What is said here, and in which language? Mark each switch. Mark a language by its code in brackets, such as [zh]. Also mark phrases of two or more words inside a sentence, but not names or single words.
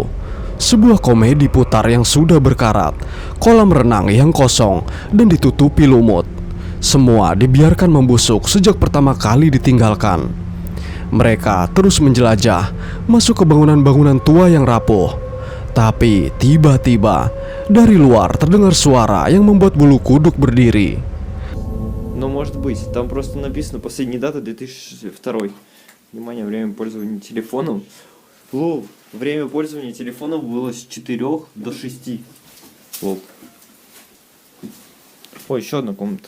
[id] Sebuah komedi putar yang sudah berkarat, kolam renang yang kosong dan ditutupi lumut. Semua dibiarkan membusuk sejak pertama kali ditinggalkan. Mereka terus menjelajah, masuk ke bangunan-bangunan tua yang rapuh. Tapi tiba-tiba dari luar terdengar suara yang membuat bulu kuduk berdiri. [ru] Но может быть, там просто написано последняя дата 2002. Внимание, время пользования телефоном. Лол, время пользования телефоном было с 4 до 6. Лол. Ой, еще одна комната.